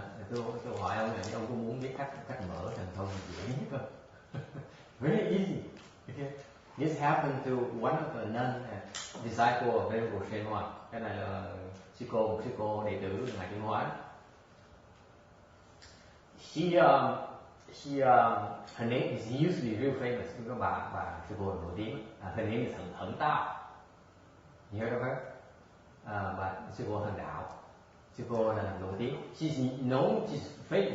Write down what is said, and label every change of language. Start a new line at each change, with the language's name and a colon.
Vietnamese: Tôi hỏi ông là ông có muốn biết cách mở thần thông dễ nhất không?
English: Very easy. Okay. This happened to one of the nun, disciple of Venerable Shen Hoa.
Vietnamese: Cái này là sư cô đệ tử ngài Thiên Hóa.
English: Her name is usually real famous.
Vietnamese: Có bà sư cô nổi tiếng.
English: Her name is Hận Tao. You heard of her?
Vietnamese: Bà sư cô Hận Đạo. Sư cô là nổi tiếng.
English: She's known. She's famous.